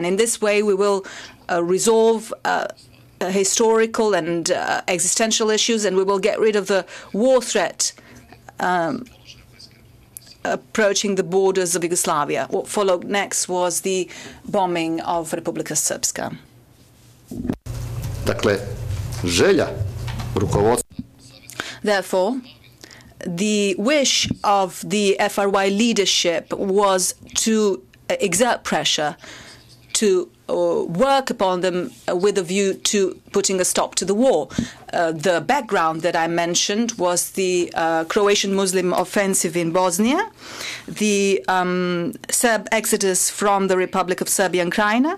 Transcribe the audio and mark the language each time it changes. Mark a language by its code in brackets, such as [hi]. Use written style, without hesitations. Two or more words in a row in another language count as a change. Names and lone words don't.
[en] In this way, we will resolve historical and existential issues, and we will get rid of the war threat approaching the borders of Yugoslavia. What followed next was the bombing of Republika Srpska. [sr] Dakle, želja rukovodstva. [en] Therefore, the wish of the FRY leadership was to exert pressure, to work upon them with a view to putting a stop to the war. The background that I mentioned was the Croatian Muslim offensive in Bosnia, the Serb exodus from the Republic of Serbia and Krajina.